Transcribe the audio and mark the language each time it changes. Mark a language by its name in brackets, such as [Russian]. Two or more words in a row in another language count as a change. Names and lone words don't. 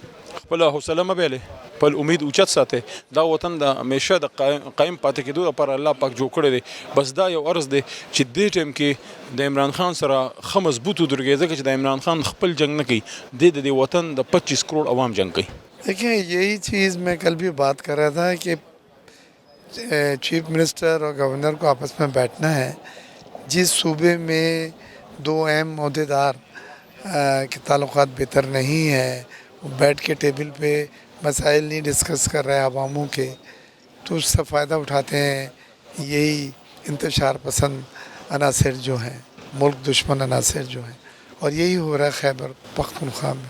[Pashto] خپل حوصله مه بایلئ خپل امید اوچت ساتئ دا وطن د همیشه د قایم پاتې کېدو لپاره الله پاک جوړ کړی دی. بس دا یو عرض دی چې دې ټایم کې د عمران خان سره ښه مضبوط ودرېږئ ځکه چې د عمران خان خپل جنګ نه کوي د دې وطن د 25 کروڑ عوام جنگ کوي. [Urdu] دیکھیں یہی چیز میں کل بھی بات کر رہا تھا کہ چیف منسٹر اور گورنر کو آپس میں بیٹھنا ہے. جس صوبے میں دو اہم عہدیدار کے تعلقات بہتر نہیں ہیں وہ بیٹھ کے ٹیبل پہ مسائل نہیں ڈسکس کر رہے عواموں کے تو اس سے فائدہ اٹھاتے ہیں یہی انتشار پسند عناصر جو ہیں ملک دشمن عناصر جو ہیں اور یہی ہو رہا ہے خیبر پختونخوا میں.